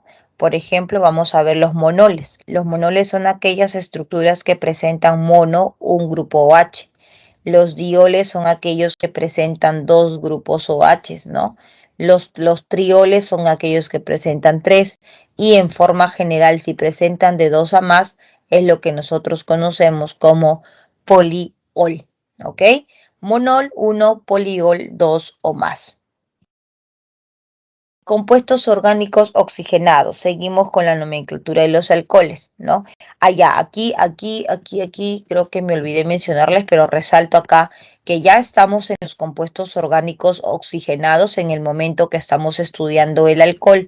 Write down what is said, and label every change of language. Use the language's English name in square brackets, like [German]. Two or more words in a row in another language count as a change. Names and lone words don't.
[Spanish] Por ejemplo, vamos a ver los monoles. Los monoles son aquellas estructuras que presentan mono, un grupo OH. Los dioles son aquellos que presentan 2 grupos OH, ¿no? Los trioles son aquellos que presentan 3 y en forma general, si presentan de 2 a más, es lo que nosotros conocemos como poliol. ¿Ok? Monol 1, poliol 2 o más. Compuestos orgánicos oxigenados. Seguimos con la nomenclatura de los alcoholes, ¿no? Aquí, creo que me olvidé mencionarles, pero resalto acá que ya estamos en los compuestos orgánicos oxigenados en el momento que estamos estudiando el alcohol.